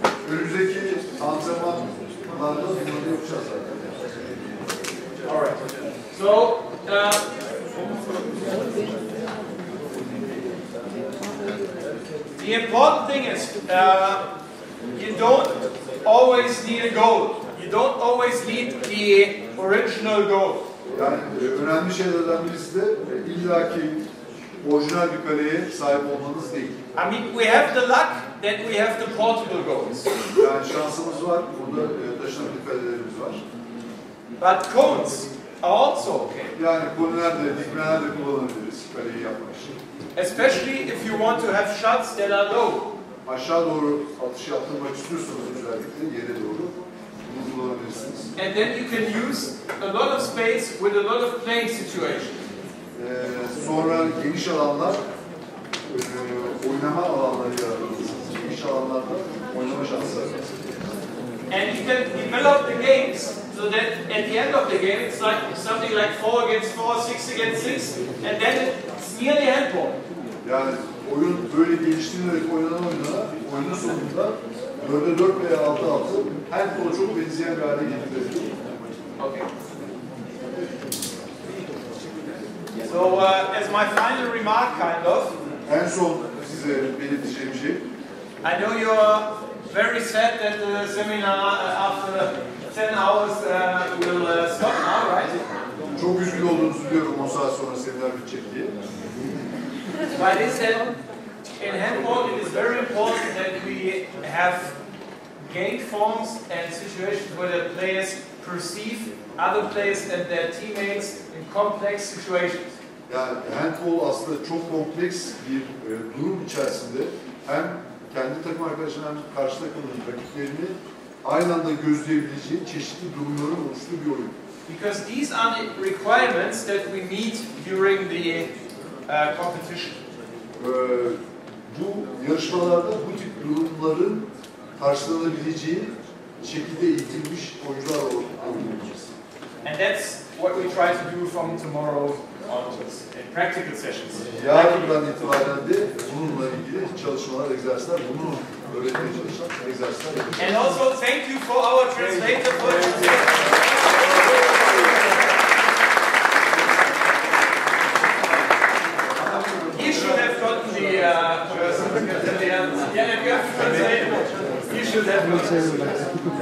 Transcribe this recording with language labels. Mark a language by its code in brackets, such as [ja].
[tr] Önümüzdeki antrenmanlarda bunları yapacağız zaten. [en] All right. So the important thing is you don't always need a goal. You don't always need the original goal. [tr] Yani önemli şeylerden birisi de illaki orijinal bir kaleye sahip olmanız değil. [en] I mean, we have the luck that we have the portable goals. [tr] Yani şansımız var, burada taşınabilir kalelerimiz var. [en] But cones are also okay. [tr] Yani konular da, dikmeler de kullanabiliriz kaleyi yapmak için. [en] Especially if you want to have shots that are low. [tr] Aşağı doğru atış yaptırmak istiyorsanız özellikle yere doğru bunu kullanabilirsiniz. [en] And then you can use a lot of space with a lot of playing situations. [tr] Sonra geniş alanlar, oynama alanları yaratabilirsiniz. Geniş alanlarda oynama şansları. [en] And you can develop the games so that at the end of the game it's like something like 4 against 4, 6 against 6, and then it's nearly handball. [tr] Yani oyun böyle geliştirilerek oynanan oyunun sonunda 4'e 4 veya 6'a 6 handball'a çok benzeyen bir hale getirebilir. [en] Okay. So as my final remark, kind of, [tr] En son size belirteceğim şey, [en] I know you're very sad that the seminar after 10 hours will stop now, right? [tr] çok üzgün olduğunuzu biliyorum 10 saat sonra seminer bitecek diye. [en] But is that in handball it is very important that we have game forms and situations where the players perceive other players and their teammates in complex situations. [tr] Yani handball aslında çok kompleks bir durum içerisinde hem kendi takım arkadaşlarının hem karşı takımın rakiplerini aynı anda gözleyebileceği çeşitli durumların oluştuğu bir oyun. [en] Because these are the requirements that we meet during the competition. [tr] Bu yarışmalarda bu tip durumların karşılanabileceği şekilde eğitilmiş oyuncular olacağız. [en] And that's what we try to do from tomorrow onwards in practical sessions. [tr] Yarından itibaren de bununla ilgili çalışmalar, egzersizler, bunu öğretmeye çalışan egzersizler yapacağız. [en] And also thank you for our translator for He should have gotten the person at the end. Yeah, if you have to translate, you should have gotten it.